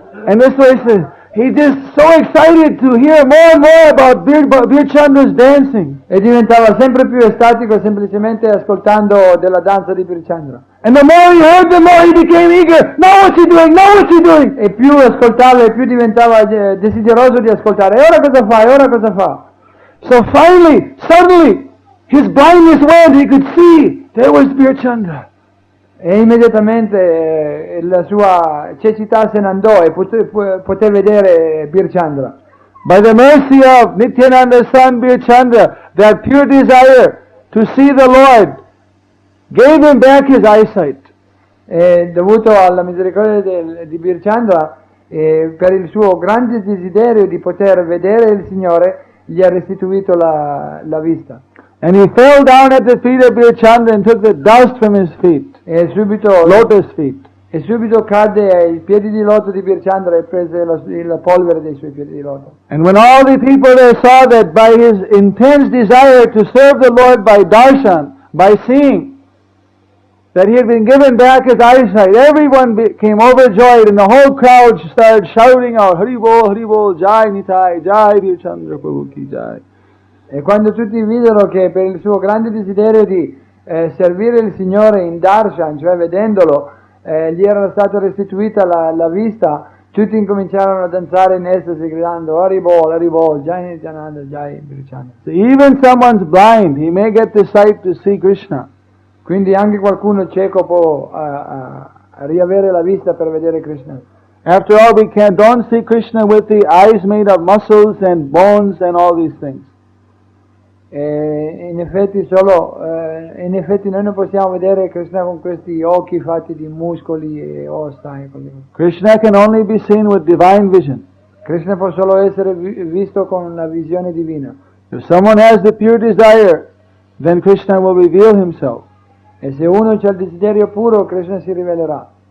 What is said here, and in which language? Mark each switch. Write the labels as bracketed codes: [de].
[en] And this way says, he's just so excited to hear more and more about Birchandra's dancing. [it] E diventava sempre più estatico semplicemente ascoltando della danza di Birchandra. [en] And the more he heard, the more he became eager. Now what's he doing? Now what's he doing? [it] E più ascoltava e più diventava desideroso di ascoltare. E ora cosa fa? E ora cosa fa? [en] So finally, suddenly, his blindness went. He could see there was Birchandra. [it] E immediatamente la sua cecità se ne andò e poté vedere Birchandra. [en] By the mercy of Nityananda's son Birchandra, that pure desire to see the Lord gave him back his eyesight. [it] E dovuto alla misericordia di Birchandra, per il suo grande desiderio di poter vedere il Signore, gli ha restituito la vista. [en] And he fell down at the feet of Birchandra and took the dust from his feet. [it] E subito [en] lotus feet. [it] E subito cadde ai piedi di loto di Birchandra e prese la polvere dei suoi piedi di loto. [en] And when all the people there saw that by his intense desire to serve the Lord by darshan, by seeing, that he had been given back his eyesight, everyone became overjoyed and the whole crowd started shouting out, Hari Bol, Jai Nitai, Jai Birchandra Prabhu ki Jai. [it] E quando tutti videro che per il suo grande desiderio di servire il Signore in darshan, cioè vedendolo, gli era stata restituita la vista, tutti incominciarono a danzare in estasi gridando Hari Bol, Jai Nityananda, Jai Birchandra. [en] So even someone's blind, he may get the sight to see Krishna. [it] Quindi anche qualcuno cieco può riavere la vista per vedere Krishna. [en] After all, we don't see Krishna with the eyes made of muscles and bones and all these things. [it] In effetti noi non possiamo vedere Krishna con questi occhi fatti di muscoli e ossa. [en] Krishna can only be seen with divine vision. [it] Krishna può solo essere visto con una visione divina. [en] If someone has the pure desire, then Krishna will reveal himself. [it] E se uno c'ha il desiderio puro, Krishna si rivelerà.